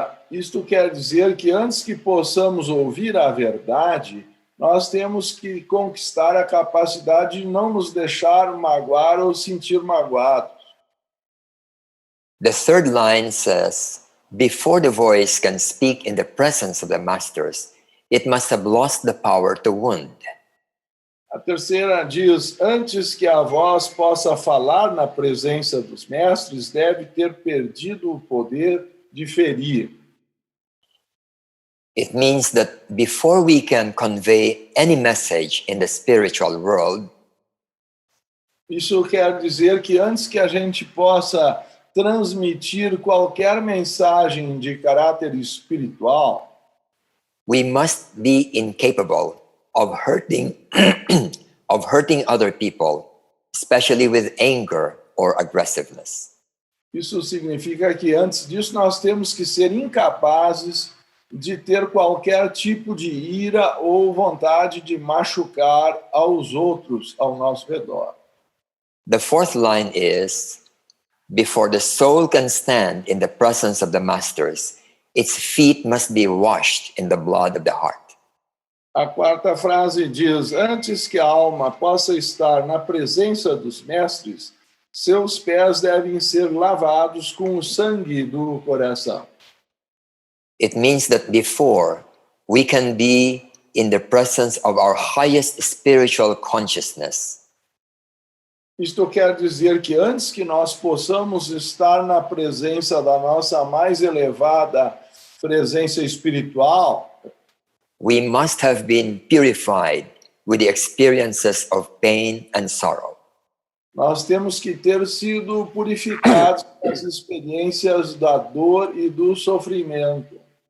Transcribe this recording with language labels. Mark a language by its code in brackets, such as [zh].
[pt] Isto quer dizer que antes que possamos ouvir a verdade, nós temos que conquistar a capacidade de não nos deixar magoar ou sentir magoados. [en] The third line says, before the voice can speak in the presence of the masters, it must have lost the power to wound. [pt] A terceira diz, antes que a voz possa falar na presença dos mestres, deve ter perdido o poder de ferir. [en] It means that before we can convey any message in the spiritual world, [pt] Isso quer dizer que antes que a gente possa transmitir qualquer mensagem de caráter espiritual, [en] we must be incapable of hurting of hurting other people, especially with anger or aggressiveness. [pt] isso significa que antes disso nós temos que ser incapazes de ter qualquer tipo de ira ou vontade de machucar aos outros ao nosso redor. [en] The fourth line is, before the soul can stand in the presence of the masters, its feet must be washed in the blood of the heart. [pt] A quarta frase diz: antes que a alma possa estar na presença dos mestres, seus pés devem ser lavados com o sangue do coração. [en] It means that before we can be in the presence of our highest spiritual consciousness, [pt] Isto quer dizer que antes que nós possamos estar na presença da nossa mais elevada presença espiritual, [en] we must have been purified with the experiences of pain and sorrow. [pt] nós temos que ter sido purificados das experiências da dor e do sofrimento.